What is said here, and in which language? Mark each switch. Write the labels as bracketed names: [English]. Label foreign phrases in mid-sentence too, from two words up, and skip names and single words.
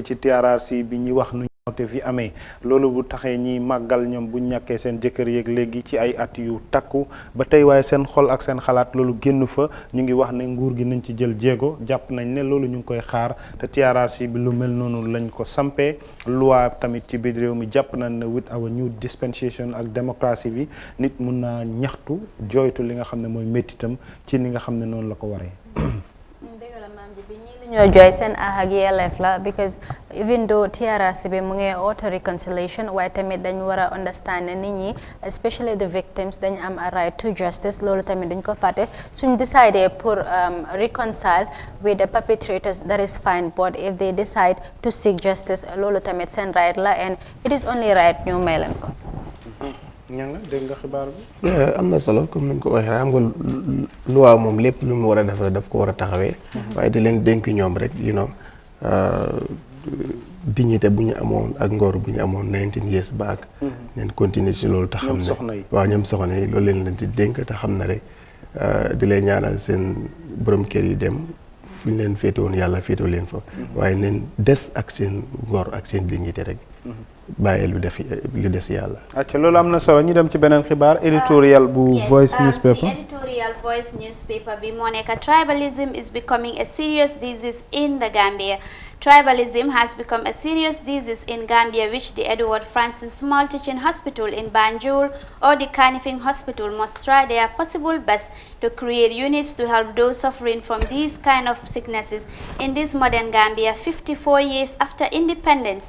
[Wolof] ci TRRC bi ñuy wax te fi amee loolu bu taxee ñi màggal ñoom bu ñàkkee seen jëkkër yeeg léegi ci ay at yu takku ba tey waaye seen xol ak seen xalaat loolu génn fa ñu ngi wax ne nguur gi nañ ci jël jéego jàpp nañ ne loolu ñu ngi koy xaar te TRRC bi lu mel noonu lañ ko sampee loi tamit ci biir réew mi jàpp nañ ne [English] with our new dispensation [Wolof] ak démocratie bi nit mun naa ñaxtu jooytu li nga xam ne mooy méttitam ci ni nga xam ne noonu la ko waree. ñoo joy seen ak yelleef la [English] because even though [Wolof] TRRC bi mu ngi [English] auto reconciliation [Wolof] waaye tamit dañ war a understand ne nit ñi [English] especially the victims [Wolof] dañ am [English] a right to justice [Wolof] loolu tamit dañ ko fàtte suñ [English] decide pour reconcile with the perpetrators that is fine but if they decide to seek justice [Wolof] loolu tamit seen right la [English] and it is only right [Wolof] ñu may leen ko. ñanga dégg nga xibaar bi. am na solo comme ni nga ko waxee xam nga loi moom lépp lu mu war a def daf ko war a taxawee. waaye di leen dénk ñoom rek dignité bu ñu amoon ak ngor bu ñu amoon [English] 19 years back. [Wolof] neen continuer ci loolu te xam ne waaw ñoom soxna yi loolu leen di dénk te xam ne rek di leen ñaanal seen borom kër yi dem fu ñu leen féete woon yàlla féetoo leen fa waaye neen des ak seen ngor ak seen dignité rek bàyyi lu des yàlla. acca loolu am na solo ñu dem ci beneen xibaar éditorial bu Voice newspaper. [English] Editorial Voice newspaper [Wolof] bi moo nekk [English] tribalism is becoming a serious disease in the Gambia. Tribalism has become a serious disease in Gambia, which the Edward Francis Small Teaching Hospital in Banjul or the Kanifing Hospital must try their possible best to create units to help those suffering from these kind of sicknesses in this modern Gambia 54 years after independence.